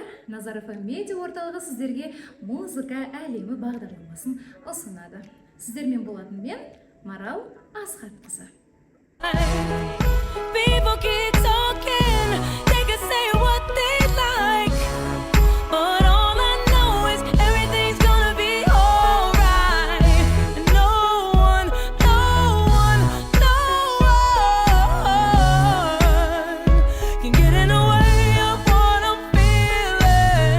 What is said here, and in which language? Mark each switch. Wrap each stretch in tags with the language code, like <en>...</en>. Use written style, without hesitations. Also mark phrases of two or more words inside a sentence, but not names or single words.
<kk>Назаров медиа орталығы сіздерге музыка әлемі бағдарламасын ұсынады. Сіздермен болатын мен Марал Асхатқызы.</kk> <en>People keep talking, they can say what they like, but all I know is everything's gonna be alright. And no one can get in the way of what I'm feeling.</en>